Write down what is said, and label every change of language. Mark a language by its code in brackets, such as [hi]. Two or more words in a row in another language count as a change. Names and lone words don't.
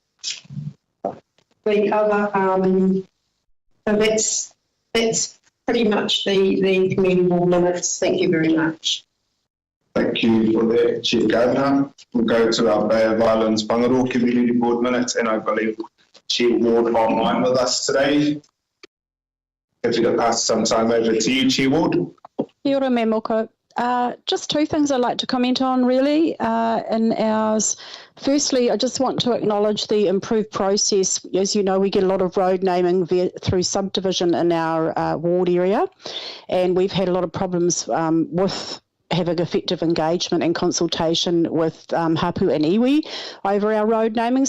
[en] The other, so that's pretty much the community board minutes. Thank you very much. Thank you for that, Chief Gardner. We'll go to our Bay of Islands Whangaroa Community Board minutes, and I believe Chair Ward online with us today. If you could pass some time over to you, Chair Ward. [mi] Kia ora me moko. [en] Just two things I'd like to comment on really in ours. Firstly, I just want to acknowledge the improved process. As you know, we get a lot of road naming through subdivision in our ward area, and we've had a lot of problems with having effective engagement and consultation with Hapu and Iwi over our road naming.